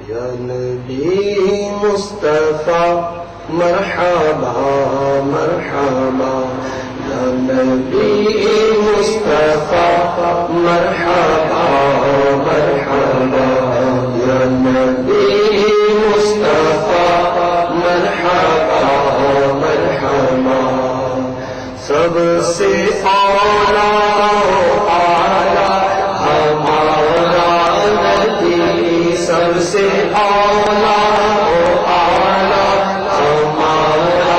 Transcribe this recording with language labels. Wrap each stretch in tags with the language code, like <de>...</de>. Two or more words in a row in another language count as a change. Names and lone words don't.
<ar>یا نبی مصطفیٰ مرحبا مرحبا، یا نبی مصطفیٰ مرحبا مرحبا، یا نبی مصطفیٰ مرحبا مرحبا،</ar> <ur>سب سے اعلیٰ ہمارا نبی، سب سے اعلیٰ ہمارا</ur>